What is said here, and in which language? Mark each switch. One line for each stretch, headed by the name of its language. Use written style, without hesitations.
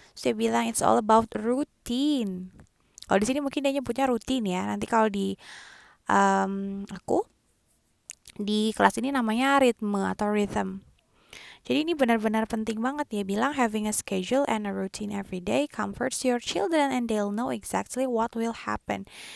Indonesian: Terus dia bilang
English: it's all about routine.
Indonesian: Kalau di sini mungkin dia nyebutnya rutin ya. Nanti kalau di aku di kelas ini namanya ritme atau rhythm. Jadi ini benar-benar penting banget. Dia bilang
English: having a schedule and a routine every day comforts your children and they'll know exactly what will happen.